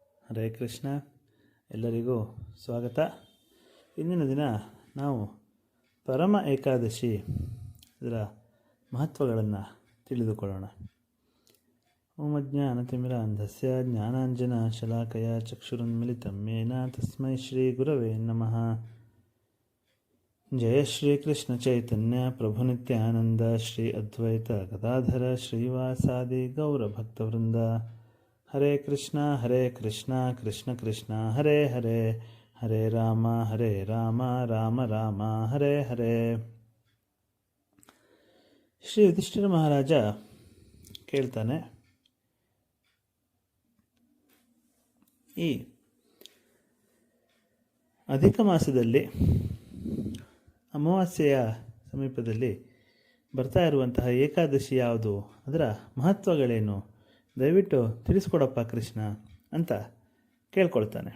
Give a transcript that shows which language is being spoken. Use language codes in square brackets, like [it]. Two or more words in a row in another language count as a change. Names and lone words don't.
[kn] ಹರೇ ಕೃಷ್ಣ. ಎಲ್ಲರಿಗೂ ಸ್ವಾಗತ. ಇಂದಿನ ದಿನ ನಾವು ಪರಮ ಏಕಾದಶಿ ಇದರ ಮಹತ್ವಗಳನ್ನು ತಿಳಿದುಕೊಳ್ಳೋಣ. [sa] ಓಂ ಅಜ್ಞಾನತಿಮಿರಾಂಧಸ್ಯ ಜ್ಞಾನಾಂಜನ ಶಲಾಕಯ ಚಕ್ಷುರುನ್ಮಿಲಿತಂ ಯೇನ ತಸ್ಮೈ ಶ್ರೀ ಗುರವೇ ನಮಃ. ಜಯ ಶ್ರೀ ಕೃಷ್ಣ ಚೈತನ್ಯ ಪ್ರಭು ನಿತ್ಯಾನಂದ ಶ್ರೀ ಅದ್ವೈತ ಗದಾಧರ ಶ್ರೀವಾಸಾದಿ ಗೌರಭಕ್ತವೃಂದ. ಹರೇ ಕೃಷ್ಣ ಕೃಷ್ಣ ಕೃಷ್ಣ ಹರೇ ಹರೇ, ಹರೇ ರಾಮ ರಾಮ ರಾಮ ಹರೇ ಹರೇ. [kn] ಶ್ರೀ ಯುಧಿಷ್ಠಿರ ಮಹಾರಾಜ ಕೇಳ್ತಾನೆ, ಈ ಅಧಿಕ ಮಾಸದಲ್ಲಿ ಅಮಾವಾಸ್ಯೆಯ ಸಮೀಪದಲ್ಲಿ ಬರ್ತಾ ಇರುವಂತಹ ಏಕಾದಶಿ ಯಾವುದು, ಅದರ ಮಹತ್ವಗಳೇನು, ದಯವಿಟ್ಟು ತಿಳಿಸ್ಕೊಡಪ್ಪ ಕೃಷ್ಣ ಅಂತ ಕೇಳ್ಕೊಳ್ತಾನೆ.